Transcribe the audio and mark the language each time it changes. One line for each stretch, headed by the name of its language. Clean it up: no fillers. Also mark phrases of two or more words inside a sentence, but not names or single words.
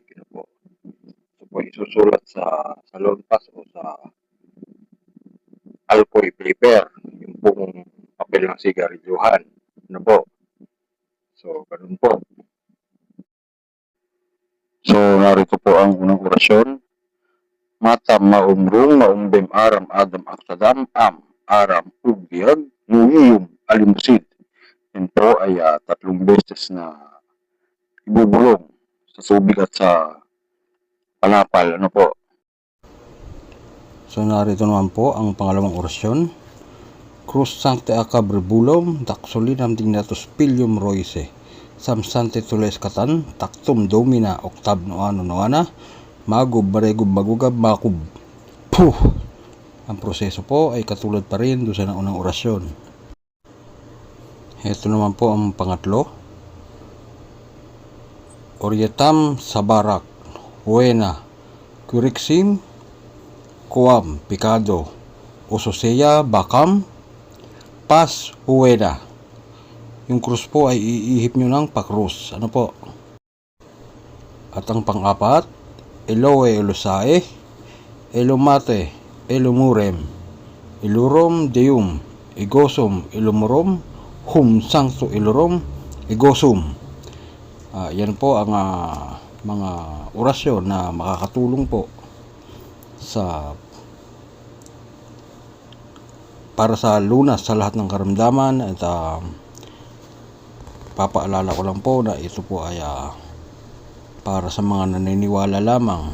Filipino: Ito po isusulat sa lompas o sa alcoy paper, yung pong papel ng sigarilyuhan. Ano po? So, ganun po. So, narito po ang unang orasyon. Matam maumrung maumbem aram adam aksadam aram ubiyag nguyiyum alimusid. Yan po ay 3 beses na ibubulong sa tubig at sa panapal. Ano po? So narito naman po ang pangalawang orasyon.
Latin: Cruz sancte acabrebulum daxolinam dignatus pilium roise samsante tules katan taktum domina octab noano noana magub baregub magugab makub. Puh!
Filipino: Ang proseso po ay katulad pa rin doon sa naunang orasyon. Ito naman po ang pangatlo. Orietam sabarak huena curixim kuam picado usoseya bakam pas huweda. Yung krus po ay iihip nyo ng pakrus. Ano po? At ang pang-apat,
Latin: eloe elosae elomate elomurem ilurom deum igosum ilumorom hum sancto ilurom igosum.
Filipino: Yan po ang mga orasyon na makakatulong po para sa lunas sa lahat ng karamdaman. At papaalala ko lang po na ito po ay para sa mga naniniwala lamang.